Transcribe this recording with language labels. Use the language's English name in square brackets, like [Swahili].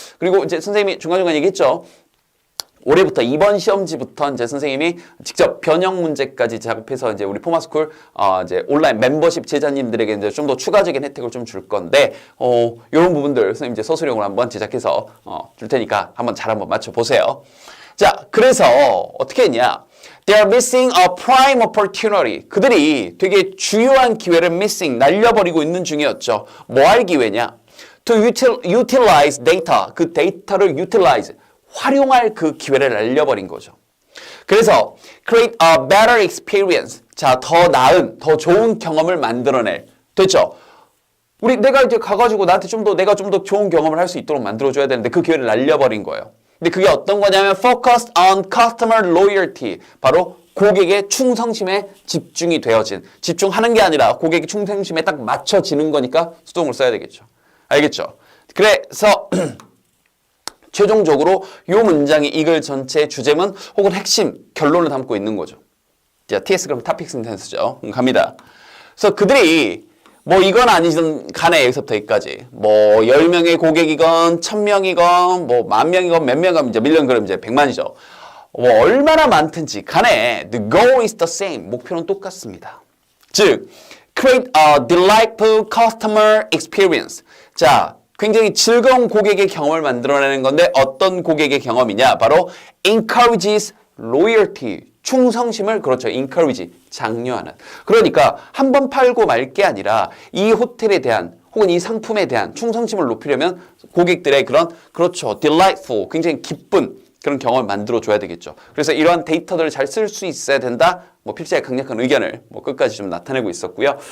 [Korean] 그리고 이제 선생님이 중간중간 얘기했죠. 올해부터 이번 시험지부터 이제 선생님이 직접 변형 문제까지 작업해서 이제 우리 포마스쿨 이제 온라인 멤버십 제자님들에게 이제 좀 더 추가적인 혜택을 좀 줄 건데 이런 부분들 선생님 이제 서술형으로 한번 제작해서 줄 테니까 한번 잘 한번 맞춰 보세요. 자, 그래서 어떻게 했냐? [English] They are missing a prime opportunity. [Korean] 그들이 되게 주요한 기회를 [English] missing, [Korean] 날려버리고 있는 중이었죠. 뭐 할 기회냐? [English] To utilize data. [Korean] 그 데이터를 utilize, 활용할 그 기회를 날려버린 거죠. 그래서 [English] create a better experience. [Korean] 자, 더 나은, 더 좋은 경험을 만들어낼. 됐죠? 내가 이제 가가지고 나한테 내가 좀 더 좋은 경험을 할 수 있도록 만들어줘야 되는데 그 기회를 날려버린 거예요. 근데 그게 어떤 거냐면 [English] focused on customer loyalty. [Korean] 바로 고객의 충성심에 집중이 되어진. 집중하는 게 아니라 고객의 충성심에 딱 맞춰지는 거니까 수동을 써야 되겠죠. 알겠죠? 그래서 최종적으로 이 문장이 이 글 전체의 주제문 혹은 핵심 결론을 담고 있는 거죠. 자, TS 그럼 토픽 센텐스죠. 갑니다. 그래서 그들이 뭐 이건 아니든 간에 여기서부터 여기까지 뭐 10명의 고객이건 1000명이건 뭐 10,000명이건 몇 명이건 이제 밀리언 그럼 이제 100만이죠. 뭐 얼마나 많든지 간에 [English] the goal is the same. [Korean] 목표는 똑같습니다. 즉 [English] create a delightful customer experience. [Korean] 자, 굉장히 즐거운 고객의 경험을 만들어내는 건데 어떤 고객의 경험이냐? 바로 [English] encourages loyalty. [Korean] 충성심을 그렇죠. encourage, 장려하는. 그러니까 한 번 팔고 말 게 아니라 이 호텔에 대한 혹은 이 상품에 대한 충성심을 높이려면 고객들의 그렇죠. delightful, 굉장히 기쁜 그런 경험을 만들어줘야 되겠죠. 그래서 이러한 데이터들을 잘 쓸 수 있어야 된다. 뭐 필자의 강력한 의견을 끝까지 좀 나타내고 있었고요.